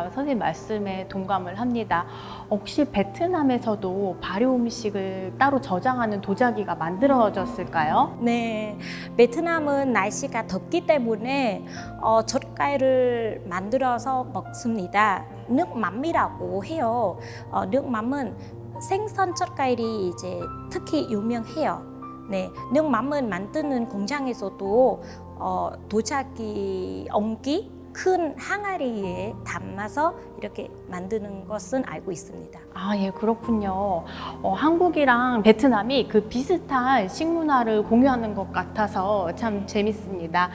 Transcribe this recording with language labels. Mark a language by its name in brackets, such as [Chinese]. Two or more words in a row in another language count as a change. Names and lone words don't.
[Korean] 선생님 말씀에 동감을 합니다. 혹시 베트남에서도 발효 음식을 따로 저장하는 도자기가 만들어졌을까요? 네, 베트남은 날씨가 덥기 때문에 젓갈을 만들어서 먹습니다. [Vietnamese] nước mắm [Korean] 이라고 해요. [Vietnamese] nước mắm [Korean] 은 생선 젓갈이 이제 특히 유명해요. 네, [Vietnamese] nước mắm [Korean] 은 만드는 공장에서도 도자기 옹기 큰 항아리에 담아서 이렇게 만드는 것은 알고 있습니다. 예, 그렇군요. 한국이랑 베트남이 그 비슷한 식문화를 공유하는 것 같아서 참 재밌습니다.